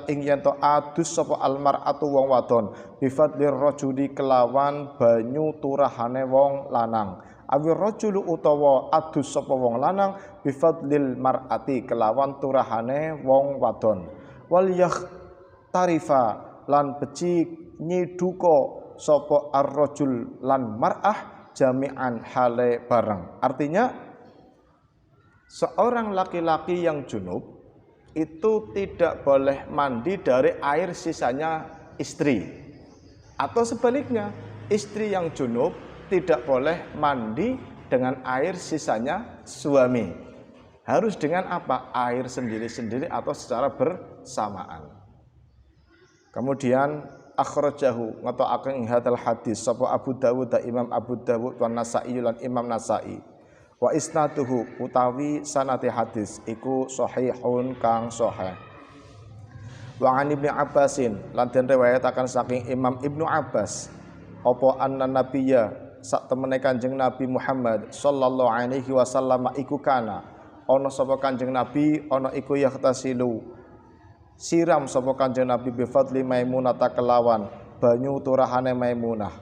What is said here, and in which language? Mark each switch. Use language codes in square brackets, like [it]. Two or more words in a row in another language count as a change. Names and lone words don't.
[jv] ing yen to adus sapa almar'atu wong wadon [ar] بفضل الرجل [jv] kelawan banyu turahane wong lanang, [ar] أو الرجل [jv] utawa adus sapa wong lanang [ar] بفضل المرأة [jv] kelawan turahane wong wadon, wal tarifa lan becik nyiduka sapa ar-rajul lan [ar] مرأة جميعا [jv] hale bareng. [id] Artinya seorang laki-laki yang junub itu tidak boleh mandi dari air sisanya istri, atau sebaliknya istri yang junub tidak boleh mandi dengan air sisanya suami. Harus dengan apa? Air sendiri-sendiri atau secara bersamaan. [jv] Kemudian akhrajahu ngatokaken [ar] هذا الحديث [jv] sapa Abu Dawud da Imam Abu Dawud wa Nasa'i lan Imam Nasa'i. [ar] وإسناده [jv] utawi sanate hadis iku sahihun kang sahih. [ar] وعن ابن عباس [jv] lan den riwayataken saking Imam Ibnu Abbas apa [ar] أن النبي [jv] sak temene Kanjeng Nabi Muhammad [ar] صلى الله عليه وسلم [jv] iku kana ana sapa Kanjeng Nabi ana iku yahtasilu siram sapa Kanjeng Nabi [ar] بفضل ميمونة [jv] kelawan banyu turahane Maimunah.